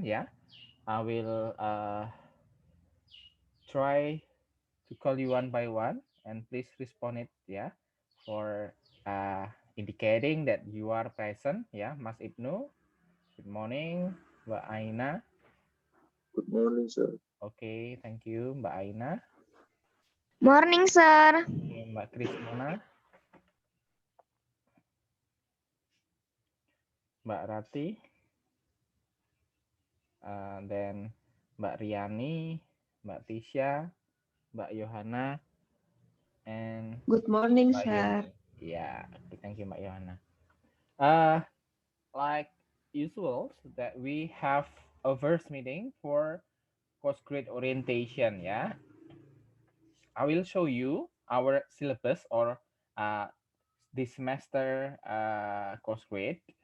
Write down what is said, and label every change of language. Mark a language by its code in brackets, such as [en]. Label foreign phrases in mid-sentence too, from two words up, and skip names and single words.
[en] Yeah, I will try to call you one by one, and please respond it. Yeah, for indicating that you are present. Yeah, Mas Ibnu. Good morning, Mbak Aina. Good morning, sir. Okay, thank you, Mbak Aina. Morning, sir. Okay, Mbak Krismana, Mbak Rati, then Mbak Riani, Mbak Tisha, Mbak Yohana, and Good morning, Mbak sir. Yeni. Yeah, thank you, Mbak Yohana. Uh, like usual, that we have a first meeting for course grade orientation. Yeah, I will show you our syllabus or uh, this semester course grade.